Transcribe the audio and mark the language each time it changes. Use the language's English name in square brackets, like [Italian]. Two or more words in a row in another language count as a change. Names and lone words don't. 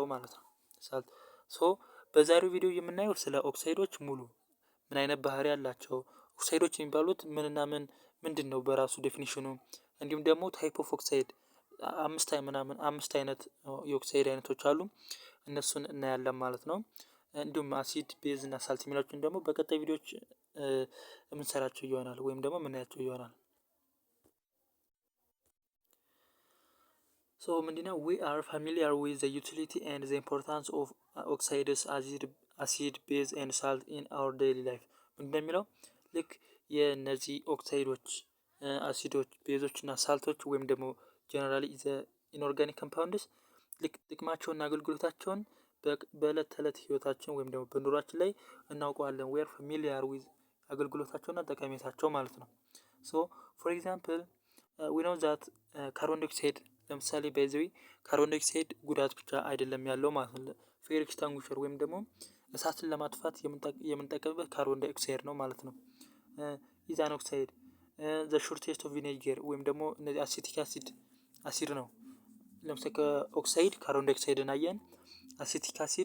[Amharic] ማለት ነው። ሳልት። ሶ በዛሬው ቪዲዮ የምናየው ስለ ኦክሳይዶች ሙሉ ምን አይነት ባህሪ ያላቸው ኦክሳይዶች የሚባሉት ምንና ምንድን ነው በራሱ ዴፊኒሽኑ፣ እንዲሁም ደግሞ [English] type of oxide [Amharic] አምስት አይነት የኦክሳይድ አይነቶች አሉ። እነሱን እናያለን ማለት ነው። እንዲሁም አሲድ፣ ቤዝ እና ሳልት የሚላቸውን ደግሞ በቀጣይ ቪዲዮዎች የምንሰራቸው ይሆናል ወይም ደግሞ የምናያቸው ይሆናል። ሶ ምንድነው [English] we are familiar with the utility and the importance of oxides, acid, base and salt in our daily life። [Amharic] እንደሚለው ልክ የነዚህ ኦክሳይዶች፣ አሲዶች፣ ቤዞች እና ሳልቶች ወይም ደግሞ [English] generally the inorganic compounds [Amharic] ልክ ጥቅማቸውና አገልግሎታቸውን በእለት ተዕለት ህይወታችን ወይም ደግሞ በኑሯችን ላይ እናውቀዋለን። [English] we are familiar with [Amharic] አገልግሎታቸውና ጠቀሜታቸው ማለት ነው። [English] so for example we know that carbon dioxide [Amharic] ለምሳሌ ባይዘዊ [English] carbon dioxide [Amharic] ጉዳት ብቻ አይደለም ያለው ማለት ነው። [English] fire extinguisher [Amharic] ወይም ደግሞ እሳትን ለማጥፋት የምንጠቀምበት [English] carbon dioxide [Amharic] ነው ማለት ነው። ኢዛን ኦክሳይድ ዘ ሾርቴስት ኦፍ ቪኔገር ወይም ደግሞ እነዚህ [English] acetic acid [Amharic] ነው። ለምሳሌ ከኦክሳይድ ካርቦን ዳይኦክሳይድን አየን። [English] acetic acid